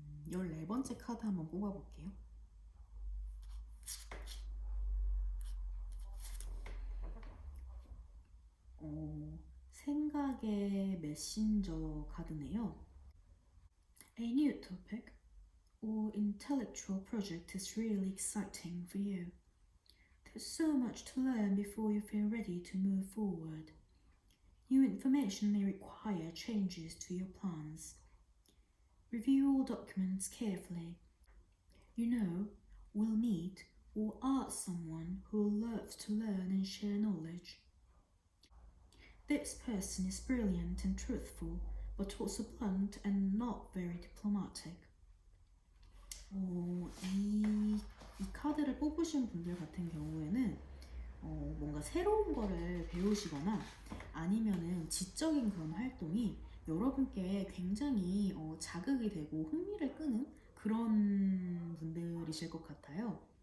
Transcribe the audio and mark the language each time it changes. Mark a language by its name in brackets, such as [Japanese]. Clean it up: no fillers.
[Korean] 14번째 카드 한번 뽑아볼게요. 생각의 메신저 카드네요. [English] A new topic or intellectual project is really exciting for you. There's so much to learn before you feel ready to move forward. New information may require changes to your plans. Review all documents carefully. You know, we'll meet or ask someone who loves to learn and share knowledge. This person is brilliant and truthful, but also blunt and not very diplomatic. [Korean] 이 카드를 뽑으신 분들 같은 경우에는 뭔가 새로운 거를 배우시거나 아니면은 지적인 그런 활동이 여러분께 굉장히 자극이 되고 흥미를 끄는 그런 분들이실 것 같아요.